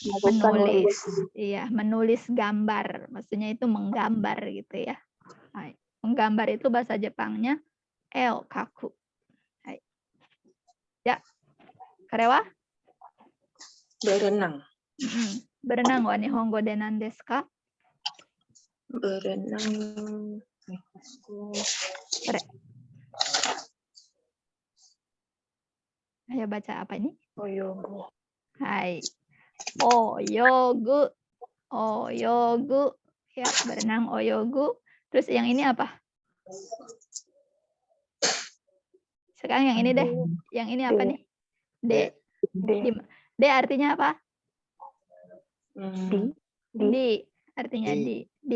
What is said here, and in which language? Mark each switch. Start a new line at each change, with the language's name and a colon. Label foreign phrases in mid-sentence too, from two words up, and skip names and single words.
Indonesian: Menulis. Iya, menulis gambar. Maksudnya itu menggambar gitu ya. Hai. Menggambar itu bahasa Jepangnya
Japanese: 絵を描く.
Indonesian: Hai. Ya. Karewa? Berenang.
Japanese: Berenangは日本語で何ですか?
Indonesian: Berenang. Ayo baca apa ini? Oyogu.
Japanese: はい。泳ぐ.
Indonesian: Oyogu. Ya, berenang oyogu. Terus yang ini apa? Sekarang yang ini deh. Yang ini apa nih? D. D artinya apa? Di. Artinya di.